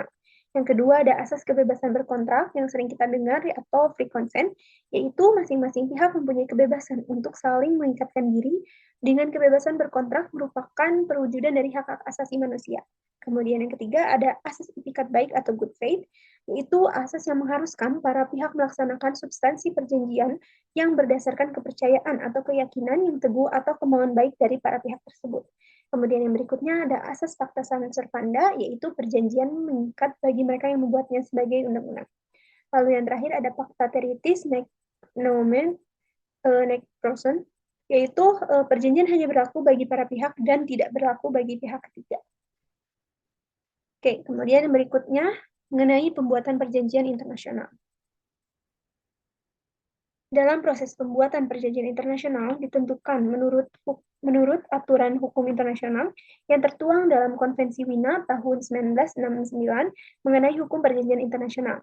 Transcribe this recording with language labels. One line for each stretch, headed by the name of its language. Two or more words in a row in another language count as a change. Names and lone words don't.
Indonesian: Yang kedua ada asas kebebasan berkontrak yang sering kita dengar atau
English: free consent,
Indonesian: yaitu masing-masing pihak mempunyai kebebasan untuk saling mengikatkan diri dengan kebebasan berkontrak merupakan perwujudan dari hak-hak asasi manusia. Kemudian yang ketiga ada asas itikat baik atau
English: good faith.
Indonesian: yaitu asas yang mengharuskan para pihak melaksanakan substansi perjanjian yang berdasarkan kepercayaan atau keyakinan yang teguh atau kemauan baik dari para pihak tersebut. Kemudian yang berikutnya ada asas
Latin: pacta sunt servanda,
Indonesian: yaitu perjanjian mengikat bagi mereka yang membuatnya sebagai undang-undang. Lalu yang terakhir ada
Latin: pacta territis nec nomen nec proson,
Indonesian: yaitu perjanjian hanya berlaku bagi para pihak dan tidak berlaku bagi pihak ketiga. Oke, kemudian yang berikutnya mengenai pembuatan perjanjian internasional. Dalam proses pembuatan perjanjian internasional ditentukan menurut aturan hukum internasional yang tertuang dalam Konvensi Wina tahun 1969 mengenai hukum perjanjian internasional.